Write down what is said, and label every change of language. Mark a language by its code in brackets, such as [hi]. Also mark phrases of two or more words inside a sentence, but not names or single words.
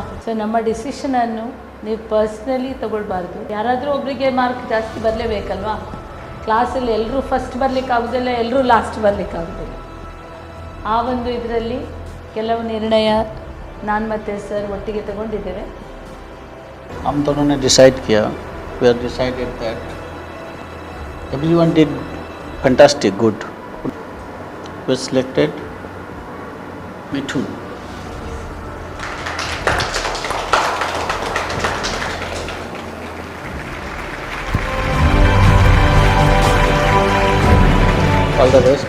[kn] ಸೊ ನಮ್ಮ ಡಿಸಿಷನನ್ನು ನೀವು ಪರ್ಸ್ನಲಿ ತಗೊಳ್ಬಾರ್ದು. ಯಾರಾದರೂ ಒಬ್ಬರಿಗೆ ಮಾರ್ಕ್ ಜಾಸ್ತಿ ಬರಲೇಬೇಕಲ್ವಾ? ಕ್ಲಾಸಲ್ಲಿ ಎಲ್ಲರೂ ಫಸ್ಟ್ ಬರಲಿಕ್ಕಾಗೋದಿಲ್ಲ, ಎಲ್ಲರೂ ಲಾಸ್ಟ್ ಬರಲಿಕ್ಕಾಗೋದಿಲ್ಲ. ಆ ಒಂದು ಇದರಲ್ಲಿ ಕೆಲವು ನಿರ್ಣಯ ನಾನು ಮತ್ತು ಸರ್ ಒಟ್ಟಿಗೆ ತಗೊಂಡಿದ್ದೇವೆ. [hi] हम दोनों ने डिसाइड किया. [en] We have decided that everyone did fantastic, good. We selected Mithun. All the best.